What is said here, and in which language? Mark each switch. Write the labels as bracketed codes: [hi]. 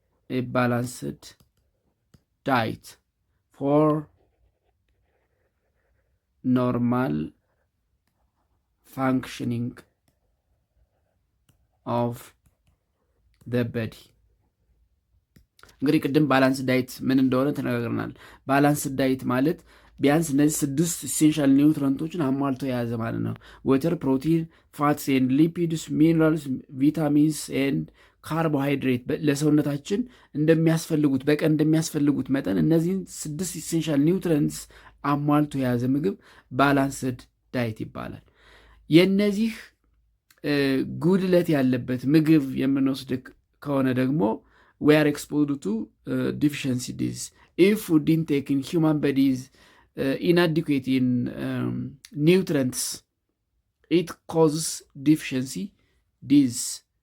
[en] A balanced diet for normal functioning of the body. [am] እንግዲህ ቅድም ባላንስ ዳይት ምን እንደሆነ ተነጋግረናል። ባላንስ ዳይት ማለት ቢያንስ እነዚህ 6 ኢሴንሻል ኒውትረንቶችን አሟልቶ የያዘ ማለት ነው። ወተር፣ ፕሮቲን፣ ፋትስ ኤንድ ሊፒድስ፣ ሚነራልስ፣ ቪታሚንስ ኤንድ ካርቦሃይድሬት ለሰውነታችን እንደሚያስፈልጉት በቀን እንደሚያስፈልጉት መጠን እነዚህን 6 ኢሴንሻል ኒውትረንትስ አሟልቶ የያዘ ምግብ ባላንስድ ዳይት ይባላል። የነዚህ ጉድለት ያለበት ምግብ የምንወስድ ከሆነ ደግሞ [en] we are exposed to deficiency disease. If food intake in human body is inadequate in nutrients, it causes deficiency disease.